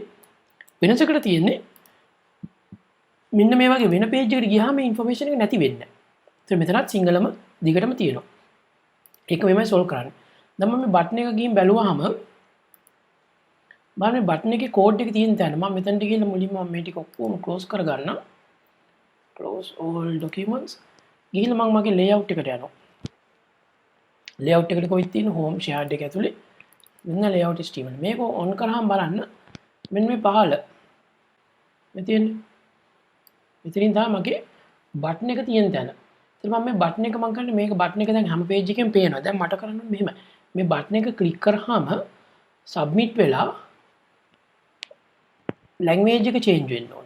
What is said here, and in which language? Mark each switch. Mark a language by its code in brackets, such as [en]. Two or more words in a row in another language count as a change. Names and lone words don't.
[si] වෙනසකට තියෙන්නේ මෙන්න මේ වගේ වෙන පේජ් එකකට ගියාම මේ ඉන්ෆර්මේෂන් එක නැති වෙන්නේ නැහැ. ඒත් මෙතනත් සිංහලම දිගටම තියෙනවා. ඒක මෙමය සෝල්ව් කරන්නේ. දැන් මම මේ බටන් එක ගිහින් බැලුවාම බලන්න මේ බටන් එකේ කෝඩ් එක තියෙන තැන මම මෙතනට ගිහලා මුලින්ම මම මේ ටික ඔක්කොම ක්ලෝස් කරගන්නම්. [en] close all documents [si] ගිහිල්ලා මම මගේ layout එකට යනවා. layout එකට කොහෙද තියෙන [en] home shared [si] එක ඇතුලේ මෙන්න [en] layout HTML. [si] මේක on කරාම බලන්න මෙන්න මේ පහළ මෙතන මෙතනින් තමයි මගේ බටන් එක තියෙන තැන. ඉතින් මම මේ බටන් එක මම කරන්නේ මේක බටන් එක දැන් හැම page එකෙම පේනවා. දැන් මට කරන්න මෙහෙමයි. මේ බටන් එක ක්ලික් කරාම submit වෙලා language එක change වෙන්න ඕනේ.